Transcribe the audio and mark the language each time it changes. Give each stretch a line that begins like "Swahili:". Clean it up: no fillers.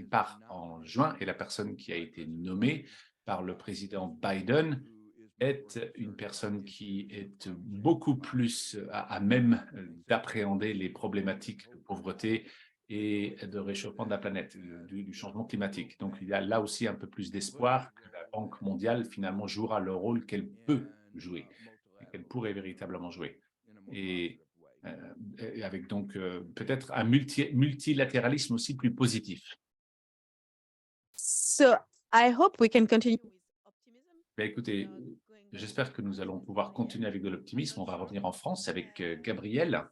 French: Il part en juin et la personne qui a été nommée par le président Biden est une personne qui est beaucoup plus à même d'appréhender les problématiques de pauvreté et de réchauffement de la planète, du changement climatique. Donc, il y a là aussi un peu plus d'espoir que la Banque mondiale, finalement, jouera le rôle qu'elle peut jouer et qu'elle pourrait véritablement jouer. Et avec donc peut-être un multilatéralisme aussi plus positif.
English: So I hope we can continue with optimism.
French: Bien, écoutez, j'espère que nous allons pouvoir continuer avec de l'optimisme. On va revenir en France avec Gabriel.